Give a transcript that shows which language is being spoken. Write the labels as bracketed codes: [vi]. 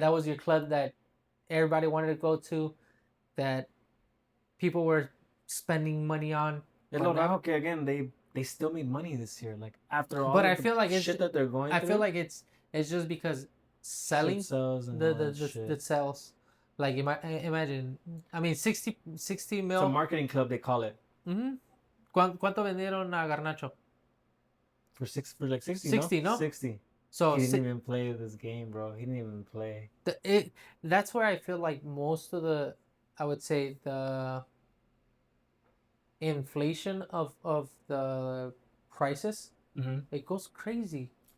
[en] That was your club that everybody wanted to go to, that people were spending money on. Okay, again, they still made money this year, like after all. But I feel like shit that they're going through. I feel like it's just because selling the sales. Like imagine, I mean 60 mil. It's a marketing club, they call it. Mm-hmm. [es] ¿Cuánto vendieron a Garnacho? [en] For like 60, 60, no? 60. So he didn't even play this game, bro. He didn't even play. That's where I feel like most of the, I would say, the inflation of the prices, it goes crazy.